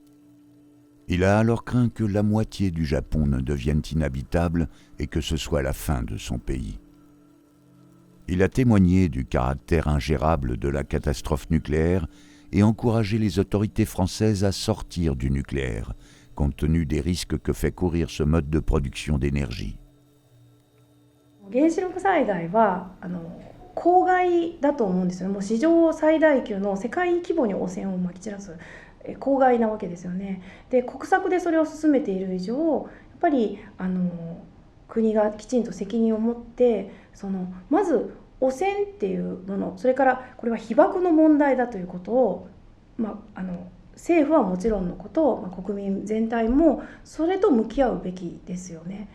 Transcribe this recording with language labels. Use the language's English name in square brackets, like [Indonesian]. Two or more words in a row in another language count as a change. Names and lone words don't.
[French] Il a alors craint que la moitié du Japon ne devienne inhabitable et que ce soit la fin de son pays. Il a témoigné du caractère ingérable de la catastrophe nucléaire et encouragé les autorités françaises à sortir du nucléaire, compte tenu des risques que fait courir ce mode de production d'énergie. [Japanese] 原子力災害は公害だと思うんですよね。もう史上最大級の世界規模に汚染をまき散らす公害なわけですよね。で、国策でそれを進めている以上、やっぱり国がきちんと責任を持ってまず汚染っていうもの、それからこれは被爆の問題だということを、政府はもちろんのこと、国民全体もそれと向き合うべきですよね。